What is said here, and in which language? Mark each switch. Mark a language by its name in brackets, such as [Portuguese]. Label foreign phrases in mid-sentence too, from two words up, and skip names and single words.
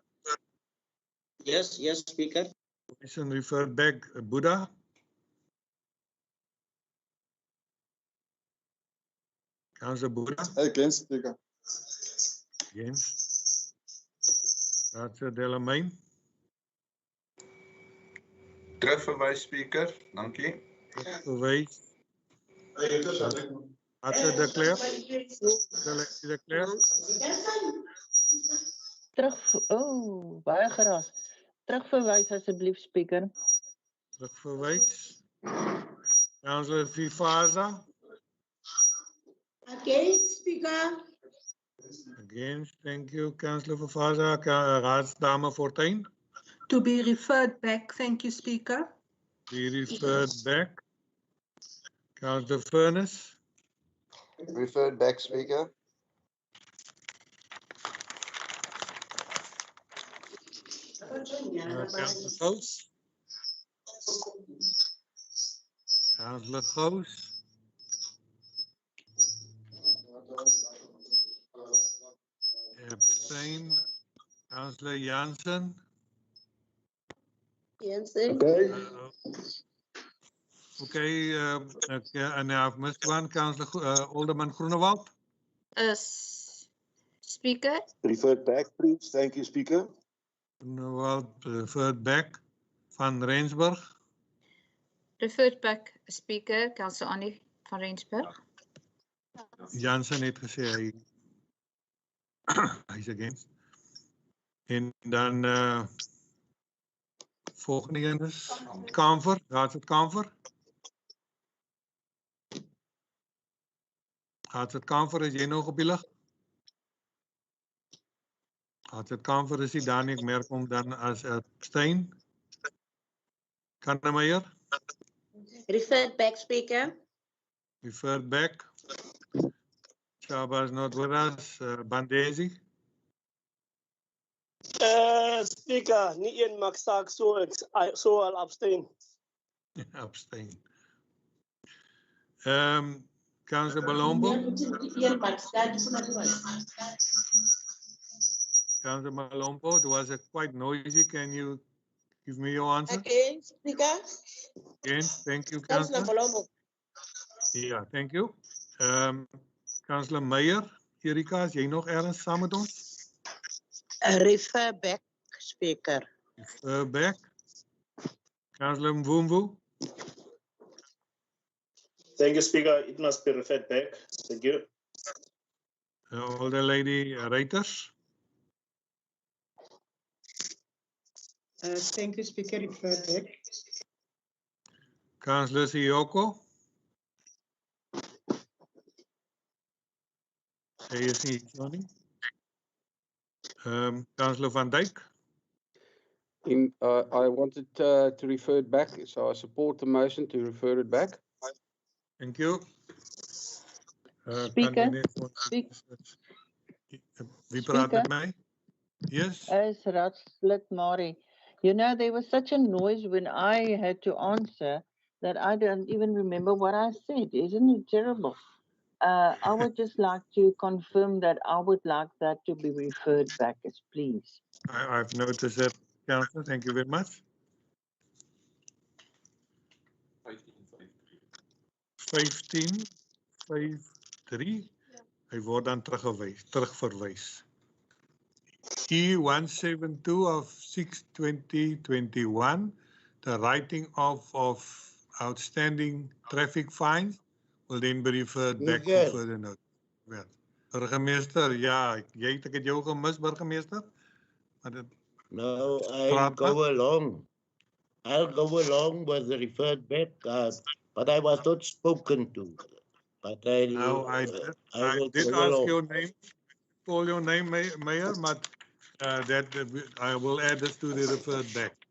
[English] Yes, Speaker. Boyson referred back. Buddha. Councillor Buddha. Against, Speaker. Against. Councillor Delamain. [Afrikaans] Terugverwys, Speaker. Dankie. Terugverwys. Councillor de Klerk. De Klerk. Baie geraas. Terugverwys asseblief, Speaker. Terugverwys. [English] Councillor Vifaza. Against, Speaker. Against, thank you, Councillor Vifaza. [Afrikaans] Raadsdame Fortuin. [English] To be referred back, thank you, Speaker. Be referred back. Councillor Furness. Referred back, Speaker. Councillor Gous. Councillor Gous. Abstain. Councillor Jansen. Jansen. Okay, and I've missed one. Councillor Alderman Groenewald. Speaker. Referred back, please. Thank you, Speaker. Groenewald, referred back. Van Rensburg. Referred back, Speaker. Councillor Annie van Rensburg. [Afrikaans] Jansen het gesê hy's against. En dan volgende een is Kamfer, Raadslid Kamfer. Raadslid Kamfer, is jy nog op die lig? Raadslid Kamfer is nie daar nie, ek merk hom dan as abstain. Kannemeyer. [English] Referred back, Speaker. Referred back. Shaba is not with us. Bandesi. Speaker, [Afrikaans] nie een maak saak so [English] I'll abstain. Abstain. Councillor Malombo. Councillor Malombo, it was quite noisy. Can you give me your answer? Against, Speaker. Against, thank you, Councillor Councillor. Malombo. Yeah, thank you. [Afrikaans] Councillor Meyer, Erika, is jy nog ergens saam met ons? [English] Refer back, Speaker. Back. Councillor Mvumvu. Thank you, Speaker. It must be referred back. Thank you. Older lady Reuters. Thank you, Speaker. Refer back. Councillor Siyoko. [Afrikaans] Hy is nie hier nie. [English] Councillor Van Dijk. I wanted to refer it back, so I support the motion to refer it back. Thank you. Speaker. [Afrikaans] Wie praat met my? Yes. [English] As Raadslid Mari, you know, there was such a noise when I had to answer that I don't even remember what I said. Isn't it terrible? I would just like to confirm that I would like that to be referred back, please. I've noticed that, Councillor. Thank you very much. 1553. [Afrikaans] Hy word dan terugverwys. [English] E172 of 6/2021, the writing of outstanding traffic fines will then be referred back for further notice. Well, [Afrikaans] burgemeester, ja, ek het jou gemis, burgemeester. [English] No, I'll go along. I'll go along with the referred back, but I was not spoken to. But I did ask your name, call your name, Mayor, but I will add this to the referred back.